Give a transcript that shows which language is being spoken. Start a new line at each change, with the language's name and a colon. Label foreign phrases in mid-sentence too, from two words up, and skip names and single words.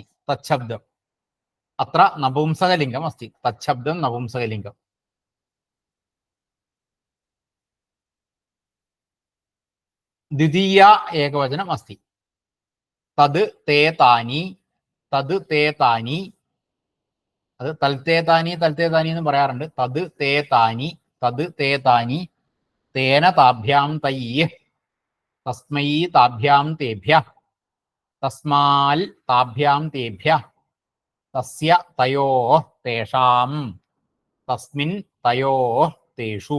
Sanskrit: तच्छब्दम् अत्र नपुंसकलिङ्गम् अस्ति। तच्छब्दं नपुंसकलिङ्गम्। द्वितीया एकवचनम् अस्ति। तद् ते तानि, तद् ते तानि।
Malayalam: അത് തൽത്തേതാനി തൽത്തേതാനി എന്ന് പറയാറുണ്ട്.
Sanskrit: തത് തേ താനി, തത് തേ താനി, തേന താഭ്യാം തയ്യ്, തസ്മൈ താഭ്യാം തേഭ്യഃ, തസ്മാൽ താഭ്യാം തേഭ്യഃ, തസ്യ തയോഃ തേഷാം, തസ്മിൻ തയോഃ തേഷു.